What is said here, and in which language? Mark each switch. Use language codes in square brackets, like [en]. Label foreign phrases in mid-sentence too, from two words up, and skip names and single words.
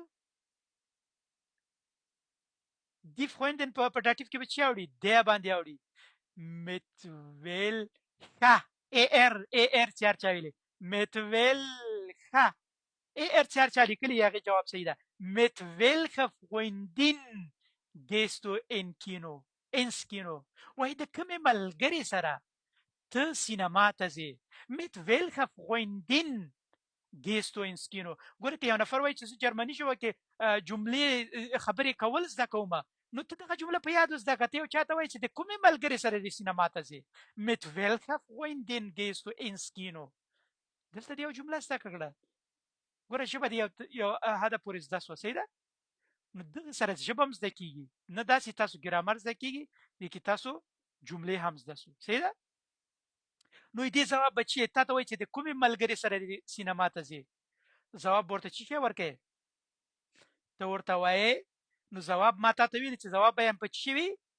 [de] die Freundin [ps] په ډاټیف کې به څه اوړي دی باندې اوړي متویلها ار چار چا ویلې متویلها ار چار چا لیکلي هغه جواب صحیح ده [de] mit welcher Freundin gehst du ins Kino [ps] وای د کومې ملګرې سره ته سینما ته ځې [de] mit welcher Freundin gehst du ins Kino [ps] ګوره که یو نفر وایي چې زه جرمني ژبه کې جملې خبرې کول زده کوم نو ته دغه جمله په یاد زده کړه ته یو چاته وایي چې د کومې ملګرې سره د سینما ته ځې [de] mit welcher Freundin gehst du ins Kino [ps] دلته یو جمله زده کړه ګوره ژبه د یو حده پورې زده سوه صحیح ده نو دغه سره ژبه هم زده کېږي نه داسې تاسو ګرامر زده کېږي بلکې تاسو جملې هم زده سو صحیح ده نو دې ځواب به چې تا ته وایي چې د کومې ملګرې سره د سینما ته ځې ځواب ورته څه شی ورکوې ته ورته وایې نو ځواب ما تا ته ویلي چې ځواب به یې په څه وي